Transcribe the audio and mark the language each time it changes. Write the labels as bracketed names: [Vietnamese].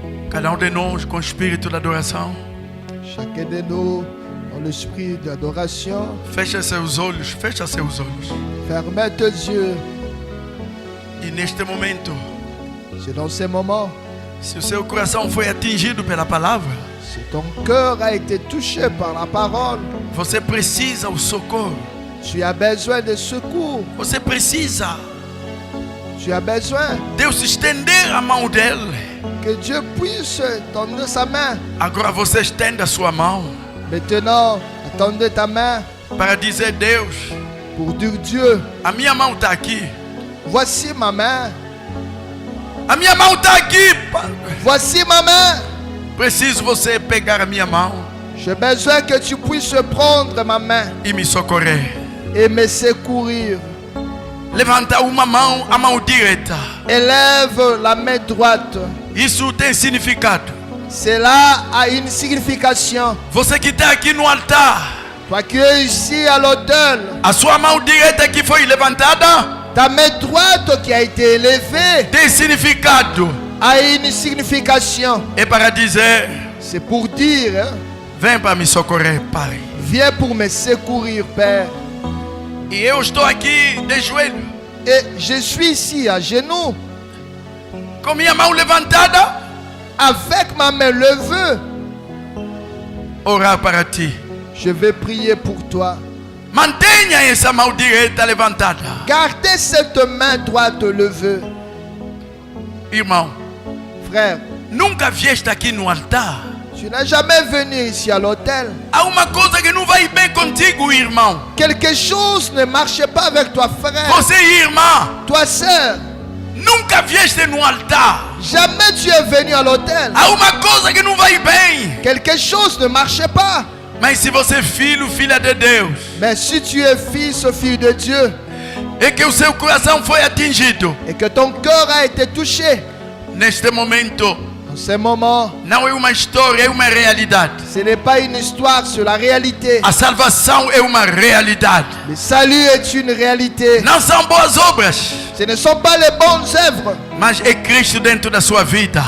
[Portuguese] cada de nós com espírito de adoração, [French] chacun de nous, dans l'esprit d'adoration, [Portuguese] fecha seus olhos, [French] ferme tes yeux. [Portuguese] E neste momento, [French] C'est dans ces moments, [Portuguese] se o seu coração foi atingido pela palavra, [French] si ton cœur a été touché par la parole, [Portuguese] você precisa o socorro. [French] tu as besoin de secours. [Portuguese] Você precisa [French] Tu as besoin [Portuguese] Deus estender a mão dele. [French] que Dieu puisse tendre sa main. [Portuguese] Agora você estende a sua mão [French] Maintenant, tendre ta main [Portuguese] para dizer: Deus, [French] pour dire Dieu, [Portuguese] a minha mão está aqui. [French] voici ma main. [Portuguese] A minha mão está aqui. [French] Voici ma main. [Portuguese] Preciso você pegar a minha mão [French] J'ai besoin que tu puisses prendre ma main [Portuguese] e me socorrer. [French] et me secourir. [Portuguese] Levanta uma mão, a mão direita. [French] Élève la main droite. [Portuguese] Isso tem significado. [French] Cela a une signification. [Portuguese] Você que está aqui no altar, [French] Toi qui es ici à l'autel, [Portuguese] a sua mão direita que foi levantada [French] ta main droite qui a été élevée [Portuguese] tem significado. [French] a une signification. [Portuguese] É para dizer: [French] C'est pour dire, hein, [Portuguese] vem para me socorrer, Pai. [French] viens pour me secourir, Père. [Portuguese] E eu estou aqui de joelho, [French] Et je suis ici à genoux, [Portuguese] com minha mão levantada, [French] avec ma main levée. [Portuguese] orar para ti. [French] Je vais prier pour toi. [Portuguese] Mantenha essa mão direita levantada. [French] Gardez cette main droite levée. [Portuguese] Irmão, [French] Frère, [Portuguese] nunca vieste aqui no altar. [French] tu n'as jamais venu ici à l'autel. [Portuguese] Há uma coisa que não vai bem contigo, irmão. [French] Quelque chose ne marche pas avec toi, frère. [Portuguese] Você, irmã, [French] Toi, sœur, [Portuguese] nunca vieste no altar. [French] jamais tu es venu à l'autel. [Portuguese] Há uma coisa que não vai bem. [French] Quelque chose ne marche pas. [Portuguese] Mas se você é filho, filha de Deus, [French] Mais si tu es fils ou fille de Dieu [Portuguese] e que o seu coração foi atingido, [French] et que ton cœur a été touché, [Portuguese] neste momento, [French] en ce moment, [Portuguese] não é uma história, é uma realidade. [French] ce n'est pas une histoire sur la réalité. [Portuguese] A salvação é uma realidade. [French] Le salut est une réalité. [Portuguese] Não são boas obras, [French] Ce ne sont pas les bonnes œuvres, [Portuguese] mas é Cristo dentro da sua vida.